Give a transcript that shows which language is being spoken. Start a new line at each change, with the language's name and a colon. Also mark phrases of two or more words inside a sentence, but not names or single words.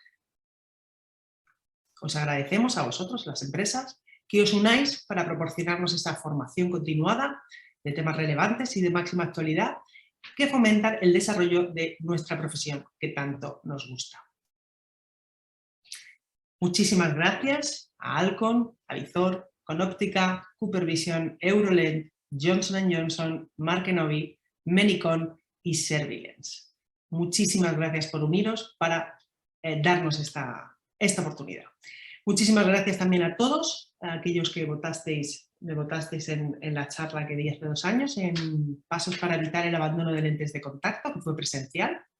Spanish: Os agradecemos a vosotros, las empresas, que os unáis para proporcionarnos esta formación continuada de temas relevantes y de máxima actualidad que fomentan el desarrollo de nuestra profesión, que tanto nos gusta. Muchísimas gracias a Alcon, Avizor, Conóptica, Coopervision, Eurolent, Johnson & Johnson, Markenovi, Menicon y Servillence. Muchísimas gracias por uniros para darnos esta oportunidad. Muchísimas gracias también a todos, a aquellos que me votasteis en la charla que di hace 2 años, en Pasos para evitar el abandono de lentes de contacto, que fue presencial.